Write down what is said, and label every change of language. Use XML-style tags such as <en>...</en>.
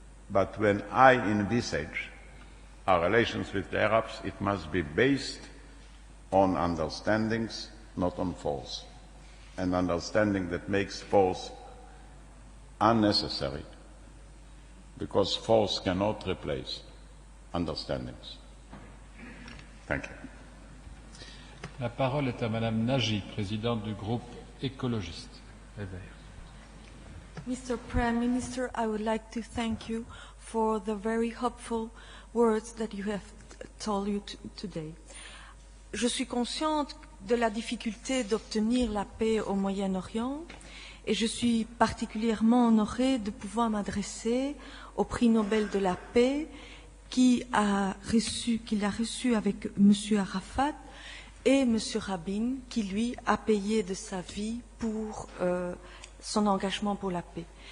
<en>But when I envisage our relations with the Arabs, it must be based on understandings, not on force. An understanding that makes force unnecessary, because force cannot replace understandings. Thank you.</en> <fr>La parole est à Madame Nagy, présidente du groupe écologiste.</fr> <en>Mr. Prime Minister, I would like to thank you for the very hopeful words that you have told you today.</en> <fr>Je suis consciente de la difficulté d'obtenir la paix au Moyen-Orient et je suis particulièrement honorée de pouvoir m'adresser au Prix Nobel de la paix qu'il a reçu avec M. Arafat et M. Rabin, qui lui a payé de sa vie pour son engagement pour la paix.</fr>